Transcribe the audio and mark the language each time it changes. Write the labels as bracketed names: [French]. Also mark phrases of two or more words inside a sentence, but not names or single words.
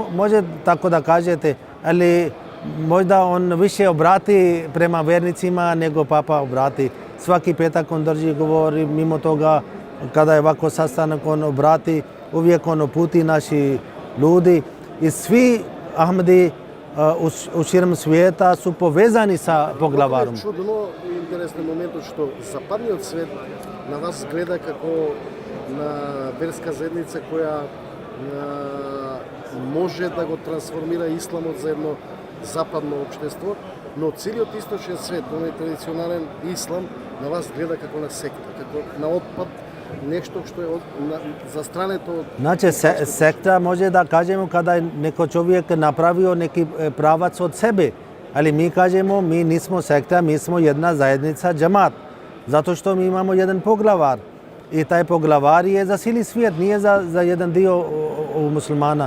[Bosnian] Može tako da kažete, ali možda on više obrati prema vernicima nego papa obrati. Svaki petak on drži govori, mimo toga kada je ovako sastanak on obrati, uvijek on uputi naši ljudi i svi Ahmedi u širom svijeta su povezani sa poglavarom. [Macedonian] Много е чудно и интересен моментот што западниот свет на вас гледа како на верска заедница која може да го трансформира исламот за едно западно општество, но целиот источен свет, оној традиционален ислам, на вас гледа како на секта, како на отпад, нешто што е застрането од... [Bosnian] Znači, sekta može da kažemo kada je neko čovjek napravio neki pravac od sebe, ali mi kažemo mi nismo sekta, mi smo jedna zajednica džemat, zato što mi imamo jedan poglavar i taj poglavar je za cijeli svijet, nije za jedan dio muslimana.